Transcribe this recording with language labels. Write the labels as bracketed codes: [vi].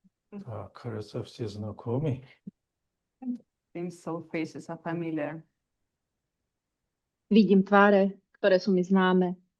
[ru] Так, кажется, все знакомы. [en] Seems so faces are familiar. [sk] Vidím tváre, ktoré sú mi známe.